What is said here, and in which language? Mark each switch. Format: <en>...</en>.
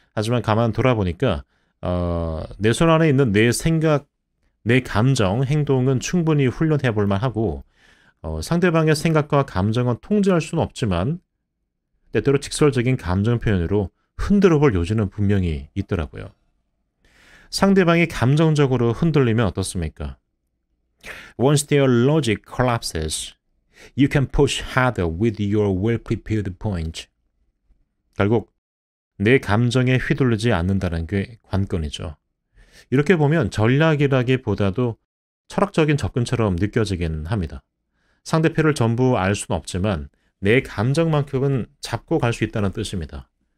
<ko>하지만 가만 돌아보니까 내 손 안에 있는 내 생각, 내 감정, 행동은 충분히 훈련해 볼 만하고 상대방의 생각과 감정은 통제할 수는 없지만 때때로 직설적인 감정 표현으로 흔들어 볼 요지는 분명히 있더라고요. 상대방이 감정적으로 흔들리면 어떻습니까?</ko> <en>Once their logic collapses, you can push harder with your well-prepared point.</en> <ko>결국 내 감정에 휘둘리지 않는다는 게 관건이죠. 이렇게 보면 전략이라기보다도 철학적인 접근처럼 느껴지긴 합니다. 상대편을 전부 알 수는 없지만 내 감정만큼은 잡고 갈 수 있다는 뜻입니다.</ko>